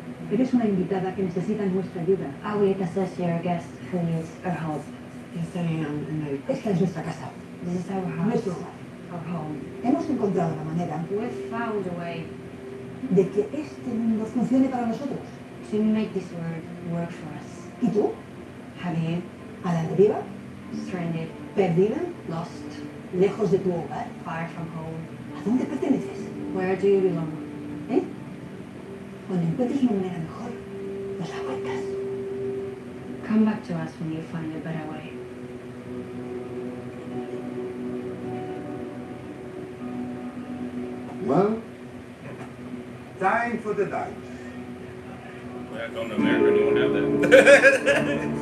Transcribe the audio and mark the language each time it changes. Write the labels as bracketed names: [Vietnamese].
[Spanish] Eres una invitada que necesita nuestra ayuda. [English] Are we assess you're a guest who needs our help? Yes, I am, and [Spanish] Esta es nuestra casa, [English] This is our house, [Spanish] nuestro hogar. [English] our home. [Spanish] Hemos encontrado la manera [English] We've found a way [Spanish] de que este mundo funcione para nosotros. [English] to make this world work for us. [Spanish] ¿Y tú? [English] Have you [Spanish] A la deriva, [English] stranded, [Spanish] perdida, [English] lost, [Spanish] lejos de tu hogar. [English] far from home? [Spanish] ¿A dónde perteneces? [English] Where do you belong? ¿Eh? [Spanish] Cuando encuentres una manera mejor, nos la cuentas. [English] Come back to us when you find a better way. Well, time for the dice. Back on to America, you won't have that.